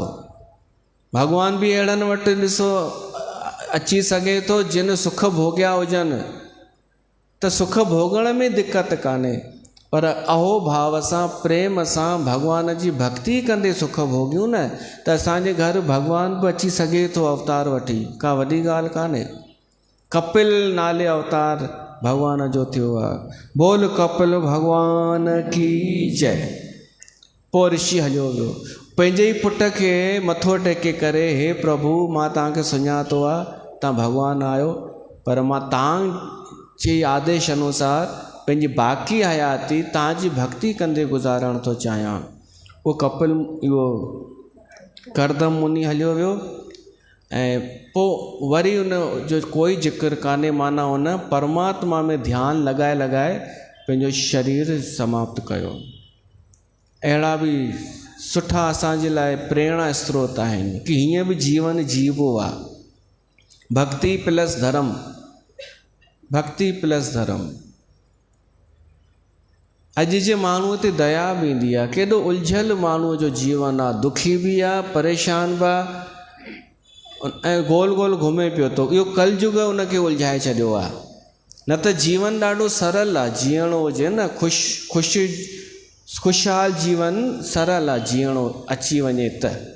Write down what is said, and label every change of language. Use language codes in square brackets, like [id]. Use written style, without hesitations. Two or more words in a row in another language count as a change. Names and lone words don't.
[sd] भॻवान बि अहिड़नि वटि ॾिसो अची सघे थो जिन सुख भोॻिया हुजनि, त सुख भोगण में दिक़त कान्हे, पर अहो भाव सां प्रेम सां भॻवान जी भक्ति कंदे सुख भोगियूं न, त असांजे घर भॻवान बि अची सघे थो अवतार वठी, का वॾी ॻाल्हि कान्हे। कपिल नाले अवतार भॻवान जो थियो आहे। [hi] बोल कपिल भॻवान की जय। [sd] पोइ ऋषि हलियो वियो, पंहिंजे ई पुट खे मथो टेके करे, हे प्रभु मां तव्हांखे सुञातो आहे, तव्हां भॻवानु आहियो, पर मां तव्हांजे आदेश अनुसार पंहिंजी बाक़ी हयाती तव्हांजी भक्ति कंदे गुज़ारणु थो चाहियां। उहो कपिल इहो करदम मुनि हलियो वियो, ऐं पोइ वरी उन जो कोई ज़िक्र कान्हे, माना उन परमात्मा में ध्यानु लॻाए लॻाए पंहिंजो शरीर समाप्त कयो। अहिड़ा बि सुठा असांजे लाइ प्रेरणा स्रोत आहिनि कि हीअं बि जीवन जीवो आहे। भक्ति प्लस धर्म, भक्ति प्लस धर्म। अॼु जे माण्हूअ ते दया बि ईंदी आहे, केॾो उलझियल माण्हूअ जो जीवन आहे, दुखी बि आहे, परेशान बि आहे, ऐं गोल गोल घुमे पियो थो। इहो कलयुग उनखे उलझाए छॾियो आहे। न त जीवन ॾाढो सरल आहे, जीअणो हुजे न, ख़ुशहाल जीवन सरल आहे, जीअणो अची वञे त।